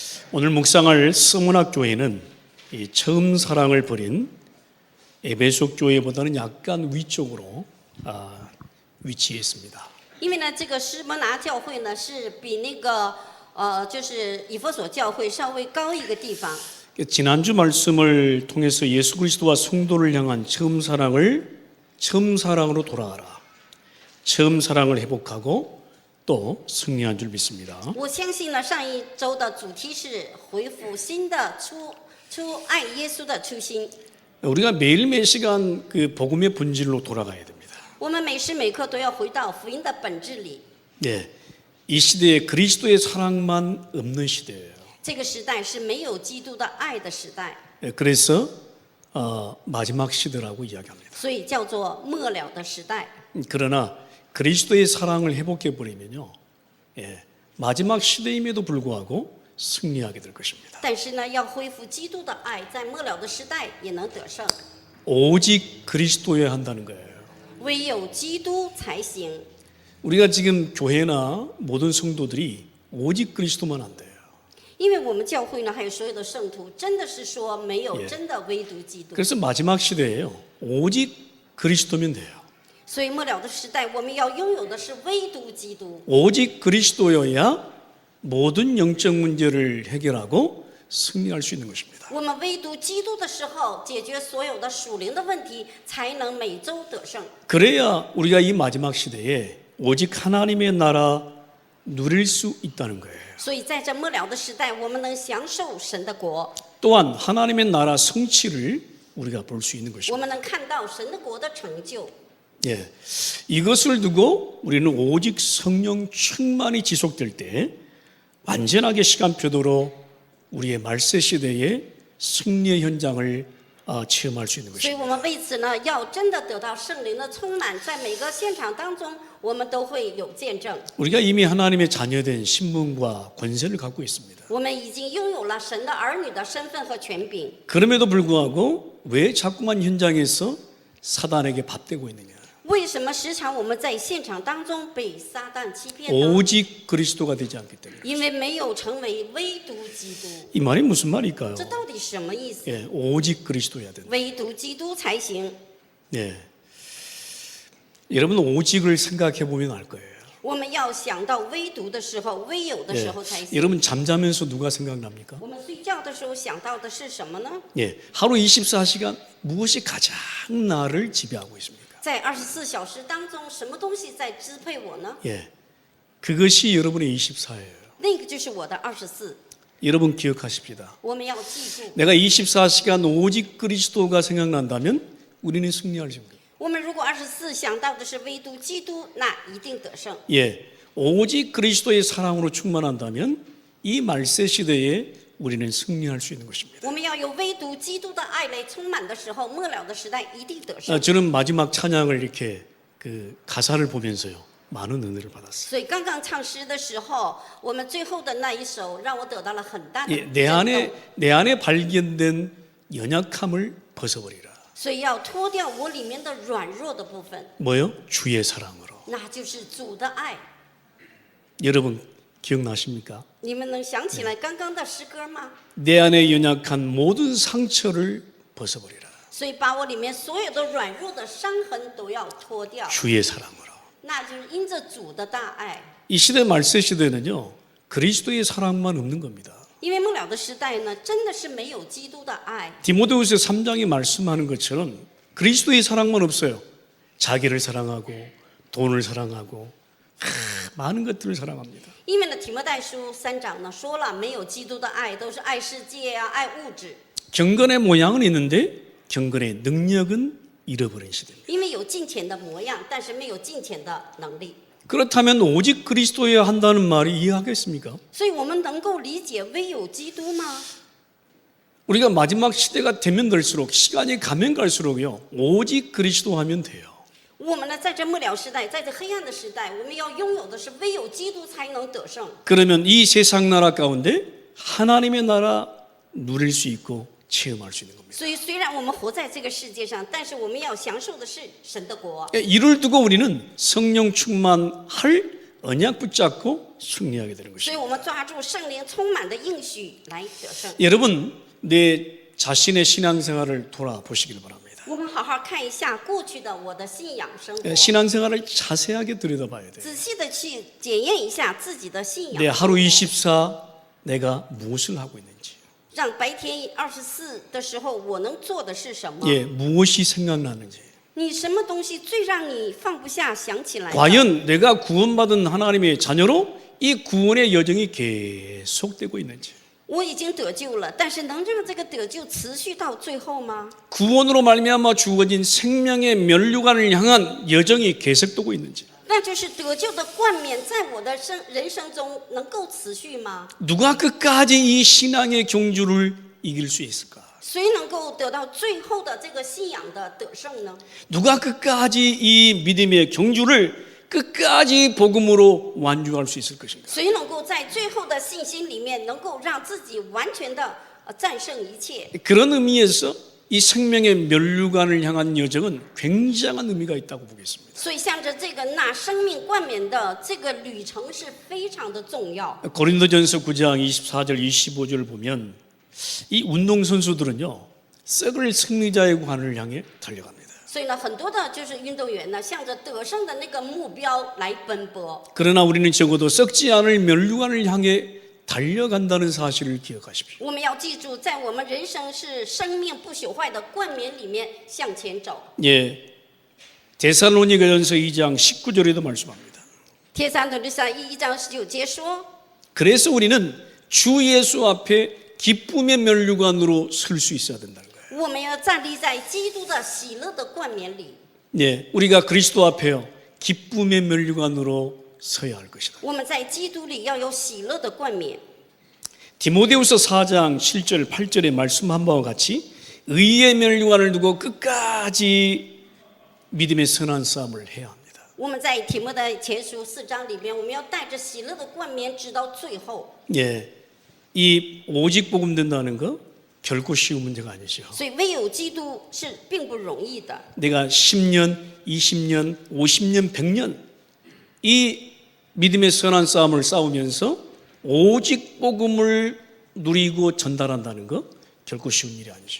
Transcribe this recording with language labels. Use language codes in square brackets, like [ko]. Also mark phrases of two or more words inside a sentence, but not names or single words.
[ko] 오늘 묵상할 서문학 교회는 이 처음 사랑을 버린 에베소 교회보다는 약간 위쪽으로 위치해 있습니다. [zh] 因为呢，这个施摩拿教会呢是比那个就是以弗所教会稍微高一个地方。 [ko] 지난주 말씀을 통해서 예수 그리스도와 성도를 향한 처음 사랑으로 돌아가라. 처음 사랑을 회복하고 또 승리한 줄 믿습니다. [zh] 我相信呢，上一周的主题是恢复新的初爱耶稣的初心。 [ko] 우리가 매일 매 시간 그 복음의 본질로 돌아가야 됩니다. [zh] 我们每时每刻都要回到福音的本质里。 [ko] 네, 이 시대에 그리스도의 사랑만 없는 시대예요. [zh] 这个时代是没有基督的爱的时代， [ko] 그래서 마지막 시대라고 이야기합니다. [zh] 所以叫做末了的时代。 [ko] 그러나 그리스도의 사랑을 회복해 버리면요, 마지막 시대임에도 불구하고 승리하게 될 것입니다. [zh] 但是呢，要恢复基督的爱，在末了的时代也能得胜。 [ko] 오직 그리스도여야 한다는 거예요. [zh] 唯有基督才行。 [ko] 우리가 지금 교회나 모든 성도들이 오직 그리스도만 안 돼요. [zh] 因为我们教会呢，还有所有的圣徒，真的是说没有真的唯独基督。 [ko] 그래서 마지막 시대에요, 오직 그리스도면 돼요. [zh] 所以末了的时代，我们要拥有的是唯独基督。 [ko] 오직 그리스도여야 모든 영적 문제를 해결하고 승리할 수 있는 것입니다. [zh] 我们唯独基督的时候，解决所有的属灵的问题，才能每周得胜。 [ko] 그래야 우리가 이 마지막 시대에 오직 하나님의 나라 누릴 수 있다는 거예요. [zh] 所以在这末了的时代，我们能享受神的国， [ko] 또한 하나님의 나라 성취를 우리가 볼 수 있는 [zh] 我 [ko] 것입니다. [zh] 们能看到神的国的成就。 [ko] 예, 이것을 두고 우리는 오직 성령 충만이 지속될 때 완전하게 시간표대로 우리의 말세 시대의 승리의 현장을 체험할 수 있는 [zh] 所以 [ko] 것입니다. [zh] 我们为此呢，要真的得到圣灵的充满，在每个现场当中，我们都会有见证。 [ko] 우리가 이미 하나님의 자녀된 신분과 권세를 갖고 있습니다. [zh] 我们已经拥有了神的儿女的身份和权柄， [ko] 그럼에도 불구하고 왜 자꾸만 현장에서 사단에게 밥되고 있느냐? [zh] 为什么时常我们在现场当中被撒旦欺骗呢？ [ko] 오직 그리스도가 되지 않기 때문에. [zh] 因为没有成为唯独基督。 [ko] 이 말이 무슨 말일까요? [zh] 这到底什么意思？ [ko] 예, 오직 그리스도여야 된다. [zh] 唯独基督才行。 [ko] 예. 여러분 오직을 생각해 보면 알 거예요. [zh] 我们要想到唯独的时候，唯有的 [ko] 예. [zh] 时候才行。 [ko] 여러분 잠자면서 누가 생각납니까? [zh] 我们睡觉的时候想到的是什么呢？ [ko] 예. 하루 24시간 무엇이 가장 나를 지배하고 있습니까? [zh] 在24小时当中，什么东西在支配我呢？ [ko] 예. 그것이 여러분의 24예요. [zh] 那个就是我的24。 [ko] 여러분 기억하십시다. [zh] 我们要记住， [ko] 내가 24시간 오직 그리스도가 생각난다면 우리는 승리할 수 있습니다. [zh] 我们如果24想到的是唯独基督，那一定得胜。 [ko] 예. 오직 그리스도의 사랑으로 충만한다면 이 말세 시대에 우리는 승리할 수 있는 것입니다. [zh] 我们要有唯独基督的爱来充满的时候，末了的时代一定得胜。 [ko] 저는 마지막 찬양을 이렇게 그 가사를 보면서요 많은 은혜를 받았어요. [zh] 所以刚刚唱诗的时候，我们最后的那一首让我得到了很大的 [ko] 예, [zh] 震 [ko] 내 안에 발견된 연약함을 벗어버리라. [zh] 所以要脱掉我里面的软弱的部分， [ko] 뭐요? 주의 사랑으로. [zh] 那就是主的爱。 [ko] 여러분 기억나십니까? [zh] 你们能想起来刚刚的诗歌吗？ [ko] 내 안에 연약한 모든 상처를 벗어버리라. [zh] 所以把我里面所有的软弱的伤痕都要脱掉， [ko] 주의 사랑으로. [zh] 那就是因着主的大爱。 [ko] 이 시대 말세 시대는요 그리스도의 사랑만 없는 겁니다. [zh] 因为末了的时代呢，真的是没有基督的爱。 [ko] 디모데후서 3장이 말씀하는 것처럼 그리스도의 사랑만 없어요. 자기를 사랑하고 돈을 사랑하고 많은 것들을 사랑합니다. [zh] 因为呢，提摩太书3章呢说了，没有基督的爱，都是爱世界啊，爱物质。 [ko] 경건의 모양은 있는데 경건의 능력은 잃어버린 시대입니다. [zh] 因为有金钱的模样，但是没有金钱的能力。 [ko] 그렇다면 오직 그리스도여야 한다는 말이 이해하겠습니까? [zh] 所以我们能够理解唯有基督吗？ [ko] 우리가 마지막 시대가 되면 될수록 시간이 가면 갈수록요 오직 그리스도 하면 돼요. [zh] 我们呢，在这末了时代，在这黑暗的时代，我们要拥有的是唯有基督才能得胜。 [ko] 그러면 이 세상 나라 가운데 하나님의 나라 누릴 수 있고 체험할 수 있는 겁니다. [zh] 所以，虽然我们活在这个世界上，但是我们要享受的是神的国。 [ko] 이를 두고 우리는 성령 충만할 언약 붙잡고 승리하게 되는 [zh] 所 [ko] 것입니다. [zh] 以我们抓住圣灵充满的应许来得胜。 [ko] 여러분, 내 자신의 신앙생활을 돌아보시길 바랍니다. [zh] 我们好好看一下过去的我的信仰生活， [ko] 신앙생활을 자세하게 들여다봐야 돼요. [zh] 仔细的去检验一下自己的信 [ko] 내 [zh] 仰， [ko] 하루 24 내가 무엇을 하고 있는지, [zh] 让白天24的时候我能做的是什么？ [ko] 무엇이 생각나는지, [zh] 你什么东西最让你放不下想起来的？ [ko] 과연 내가 구원받은 하나님의 자녀로 이 구원의 여정이 계속되고 있는지, [zh] 我已经得救了，但是能让这个得救持续到最后吗？ [ko] 구원으로 말미암아 주어진 생명의 면류관을 향한 여정이 계속되고 있는지, [zh] 那就是得救的冠冕在我的人生中能够持续吗？ [ko] 누가 끝까지 이 신앙의 경주를 이길 수 있을까? [zh] 谁能够得到最后的这个信仰的得胜呢？ [ko] 누가 끝까지 이 믿음의 경주를 끝까지 복음으로 완주할 수 있을 것인가? [zh] 谁能够在最后的信心里面能够让自己完全的战胜一切？ [ko] 그런 의미에서 이 생명의 면류관을 향한 여정은 굉장한 의미가 있다고 보겠습니다. [zh] 所以向着这个拿生命冠冕的这个旅程是非常的重要。 [ko] 고린도전서 9장 24절 25절을 보면 이 운동선수들은요, 썩을 승리자의 관을 향해 달려갑니다. [zh] 所以呢，很多的就是运动员呢，向着得胜的那个目标来奔波。 [ko] 그러나 우리는 적어도 썩지 않을 면류관을 향해 달려간다는 사실을 기억하십시오. [zh] 我们要记住，在我们人生是生命不朽坏的冠冕里面向前走。 [ko] 데살로니가전서 2장 19절에도 말씀합니다. [zh] 帖撒罗尼迦1章19节说， [ko] 그래서 우리는 주 예수 앞에 기쁨의 면류관으로 설 수 있어야 된다는 거예요. [zh] 我们要站立在基督的喜乐的冠冕里。 [ko] 우리가 그리스도 앞에요, 기쁨의 면류관으로 서야 할 것이다. [zh] 我们在基督里要有喜乐的冠冕。 [ko] 디모데후서 4장 7절 8절의 말씀한 바와 같이 의의 면류관을 두고 끝까지 믿음의 선한 싸움을 해야 합니다. [zh] 我们在提摩太前书4章里面，我们要带着喜乐的冠冕直到最后。 [ko] 이 오직 복음 된다는 거 결코 쉬운 문제가 아니죠. [zh] 所以唯有基督是并不容易的。 [ko] 내가 10년, 20년, 50년, 100년 이 믿음의 선한 싸움을 싸우면서 오직 복음을 누리고 전달한다는 거 결코 쉬운 일이 아니죠.